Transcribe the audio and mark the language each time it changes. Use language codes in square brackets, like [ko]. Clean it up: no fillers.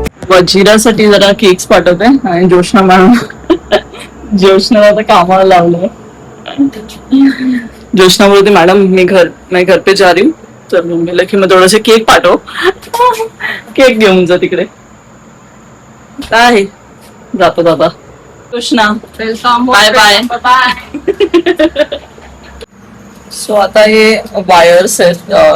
[mr] वजिरासाठी जरा केक्स पाठवते आणि जोशना मॅडम जोशनाला आता कामाला लावलंय. जोशना बोलते [hi] मैडम मैं घर पे जा रही हूँ. [mr] तर म्हणलं की मग थोडेसे केक पाठव. केक घेऊन जा तिकडे. काय जातो दादा. Joshna [en] Welcome. Bye bye bye. [mr] So आता हे वायर्स आहेत